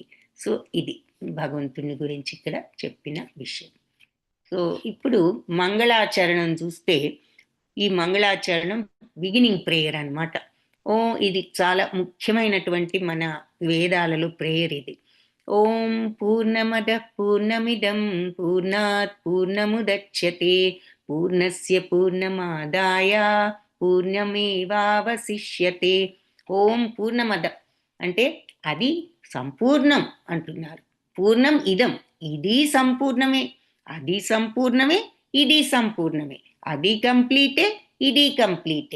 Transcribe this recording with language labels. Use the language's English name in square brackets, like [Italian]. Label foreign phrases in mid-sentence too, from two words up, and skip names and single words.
[Telugu] సో ఇది భగవంతుని గురించి ఇక్కడ చెప్పిన విషయం. సో ఇప్పుడు మంగళాచరణం చూస్తే, ఈ మంగళాచరణం [English] beginning prayer [Telugu] అన్నమాట. ఇది చాలా ముఖ్యమైనటువంటి మన వేదాలలో ప్రేయర్ ఇది. [Sanskrit] ఓం పూర్ణమద పూర్ణమిదం పూర్ణాత్ పూర్ణముదచ్యతే పూర్ణస్య పూర్ణమాదాయ పూర్ణమేవావశిష్యతే. ఓం పూర్ణమద [Telugu] అంటే అది సంపూర్ణం అంటున్నారు. [Sanskrit] పూర్ణం ఇదం, [Telugu] ఇది సంపూర్ణమే, అది సంపూర్ణమే, ఇది సంపూర్ణమే, అది కంప్లీటే, ఇది కంప్లీటే.